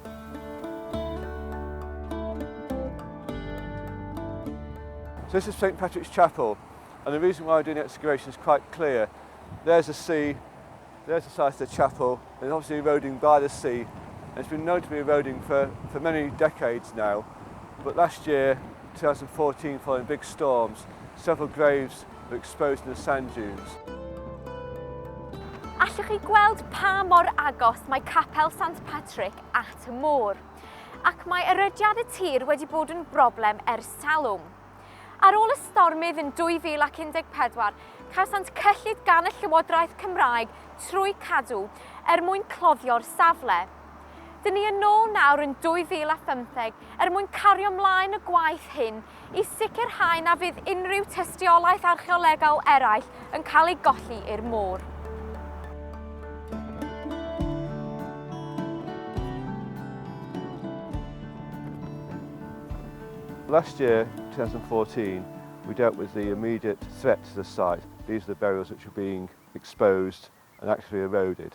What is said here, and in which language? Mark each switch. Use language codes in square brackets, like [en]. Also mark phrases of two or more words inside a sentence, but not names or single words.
[en] So this is St Patrick's Chapel, and the reason why we're doing the excavation is quite clear. There's the sea, there's the site of the chapel, and it's obviously eroding by the sea, and it's been known to be eroding for many decades now. But last year, 2014, following big storms, several graves were exposed in the sand dunes. [cy] Allwch chi gweld pa mor agos mae Capel Sant Padrig at y môr, ac mae erydiad y tir wedi bod yn broblem ers talwm. Ar ôl y stormydd yn 2014, cawsant cyllid gan y Llywodraeth Cymraeg trwy cadw mwyn cloddio'r safle. Dyn ni yn ôl nawr yn 2015 mwyn cario ymlaen y gwaith hyn i sicrhau na fydd unrhyw tystiolaeth archeolegol eraill yn cael ei golli i'r môr. [en] Last year, 2014, we dealt with the immediate threat to the site. These are the burials which are being exposed and actually eroded.